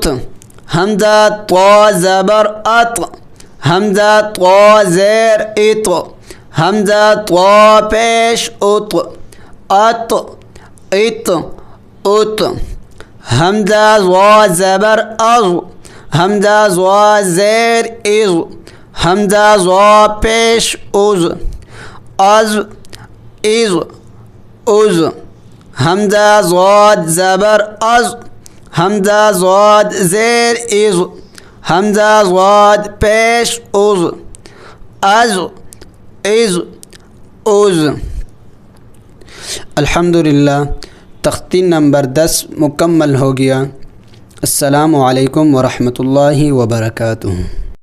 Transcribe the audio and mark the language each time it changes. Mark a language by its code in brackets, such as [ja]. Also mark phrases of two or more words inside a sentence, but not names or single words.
[ur] حمزہ طا زبر ات. حمزہ طا زیر ات. حمزہ طا پیش ات. ات ات ات. حمزہ ضا زبر از. حمزہ ضا زیر از. حمزہ ضا پیش از. از از از. حمزہ ضاد زبر از. حمزہ ضاد زیر از. حمزہ ضاد پیش از. از از از. الحمدللہ تختی نمبر 10 مکمل ہو گیا. [ar] السلام علیکم ورحمۃ اللہ وبرکاتہ.